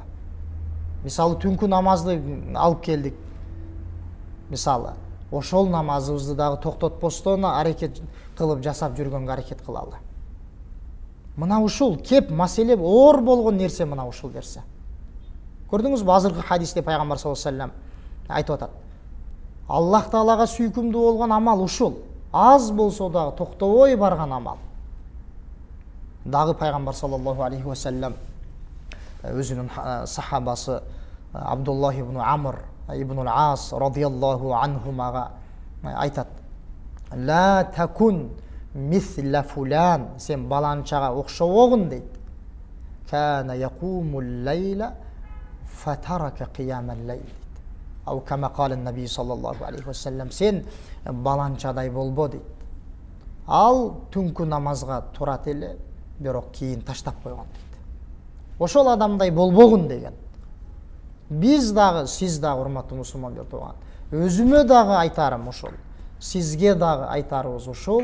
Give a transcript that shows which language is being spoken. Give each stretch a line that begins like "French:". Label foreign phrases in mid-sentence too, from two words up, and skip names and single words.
Kyrgyz: Мисалы түнкү намазды алып келдик. Мисалы, ошол намазыбызды дагы токтотпостон аракет кылып жасап жүргөнгө аракет кылалы. Мына ушул кеп маселе оор болгон нерсе, мына ушул нерсе. Көрдүңүзбү, азыркы хадисте пайгамбар
Arabic: صلى الله عليه وسلم
Kyrgyz: айтып атат: Аллах Таалага сүйкүмдүү болгон амал ушул. Аз болсо дагы токтобой барган амал. Дагы пайгамбар
Arabic: صلى الله عليه وسلم
Kyrgyz: өзүнүн сахабасы Абдуллах ибн Амр ибн ал-Ас
Arabic: رضي الله عنهماга
Kyrgyz: айтат:
Arabic: "لا تكن مثل فلان",
Kyrgyz: сен баланчага окшобогун дейт.
Arabic: "كان يقوم الليل فترك قيام الليل". أو كما قال النبي صلى الله عليه وسلم,
Kyrgyz: сен баланчадай болбо дейт. Ал түнкү намазга турат эле, бирок кийин таштап койгон дейт. Ошол адамдай болбогун деген. Биз дагы, сиз дагы, урматтуу мусулмандар туган, өзүмө дагы айтарым ошол, сизге дагы айтарыбыз ошол.